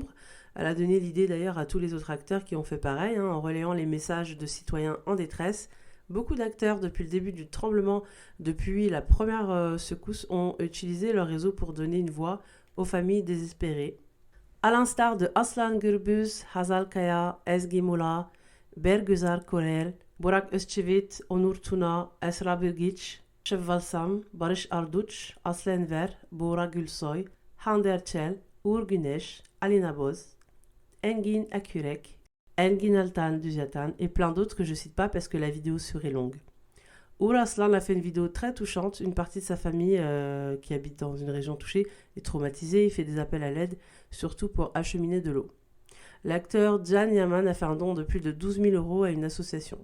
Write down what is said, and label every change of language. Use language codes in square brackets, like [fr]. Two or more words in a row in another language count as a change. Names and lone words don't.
[fr] Elle a donné l'idée d'ailleurs à tous les autres acteurs qui ont fait pareil, en relayant les messages de citoyens en détresse. Beaucoup d'acteurs, depuis le début du tremblement, depuis la première secousse, ont utilisé leur réseau pour donner une voix aux familles désespérées. À l'instar de Aslan Gürbüz, Hazal Kaya, Ezgi Mola, Bergüzar Korel, Burak Özçivit, Onur Tuna, Esra Bilgiç, Şevval Sam, Barış Arduç, Aslı Enver, Buğra Gülsoy, Hande Erçel, Uğur Güneş, Alina Boz, Engin Akürek, Engin Altan Düzatan et plein d'autres que je ne cite pas parce que la vidéo serait longue. Uğur Aslan a fait une vidéo très touchante. Une partie de sa famille qui habite dans une région touchée est traumatisée. Il fait des appels à l'aide, surtout pour acheminer de l'eau. L'acteur Can Yaman a fait un don de plus de 12 000 euros à une association.